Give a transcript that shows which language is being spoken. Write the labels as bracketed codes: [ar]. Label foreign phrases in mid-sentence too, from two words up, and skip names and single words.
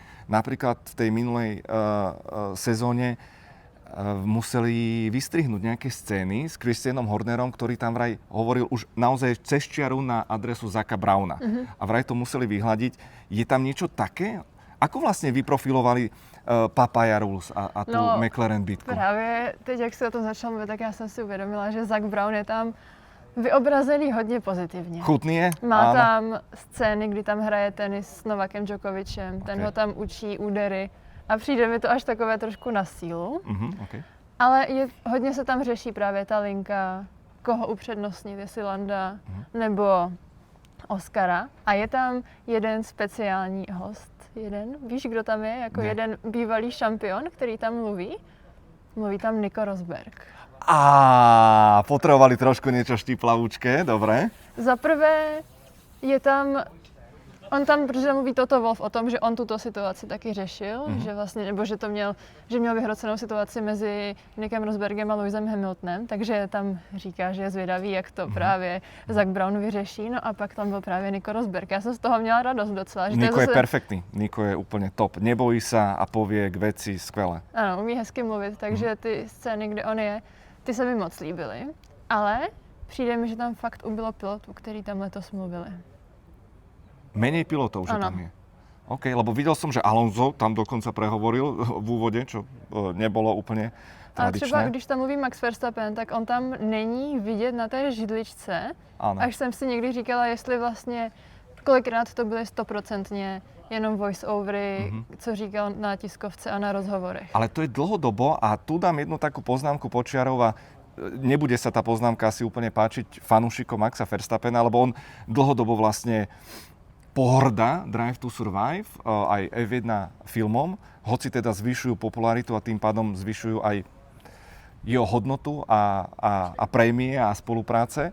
[sk] Napríklad v tej minulej sezóne museli vystrihnúť nejaké scény s Christianom Hornerom, ktorý tam vraj hovoril už naozaj cez čiaru na adresu Zacka Browna. A vraj to museli vyhľadiť. Je tam niečo také? Ako vlastne vyprofilovali Papaya Rules a tú McLaren bitku? [cs] Právě teď, jak se o tom začal mluvit, tak já jsem si uvědomila, že Zac Brown je tam vyobrazený hodně pozitivně. Chutný je? Má [sk] Áno. [cs] tam scény, kdy tam hraje tenis s Novakem Djokovicem, ten ho tam učí údery a přijde mi to až takové trošku na sílu. Okay. Ale hodně se tam řeší právě ta linka, koho upřednostnit, jestli Landa nebo Oscara. A je tam jeden speciální host, víš, kdo tam je? Jako jeden bývalý šampion, který tam mluví. Mluví tam Nico Rosberg. [sk] Potrebovali trošku niečo štiplavúčke, dobre. [cs] Za prvé je tam, on tam, protože mluví Toto Wolff o tom, že on tuto situaci taky řešil, že vlastně, nebo že měl vyhrocenou situaci mezi Nickem Rosbergem a Lewisem Hamiltonem, takže tam říká, že je zvědavý, jak to právě Zac Brown vyřeší, no a pak tam byl právě Nico Rosberg. Já jsem z toho měla radost docela. Že [sk] Nico je perfektný, Nico je úplne top, nebojí sa a povie k veci skvele. [cs] Ano, umí hezky mluvit, takže ty scény, kde on je, ty se mi moc líbily, ale přijde mi, že tam fakt ubylo pilotů, který tam letos mluvili. [sk] Menej pilotov, že [cs] ano. [sk] tam je. OK, lebo videl som, že Alonso tam dokonca prehovoril v úvode, čo nebolo úplne [cs] A [sk] tradičné. [cs] třeba když tam mluví Max Verstappen, tak on tam není vidět na té židličce. Ano. Až jsem si někdy říkala, jestli vlastně kolikrát to byly 100% jenom voice-overy, co říkal na tiskovce a na rozhovorech. [sk] Ale to je dlhodobo a tu dám jednu takú poznámku počiarov a nebude sa tá poznámka asi úplne páčiť fanúšikom Maxa Verstappena, lebo on dlhodobo vlastne pohŕda Drive to Survive, aj F1 filmom, hoci teda zvyšujú popularitu a tým pádom zvyšujú aj jeho hodnotu a prémie a spolupráce.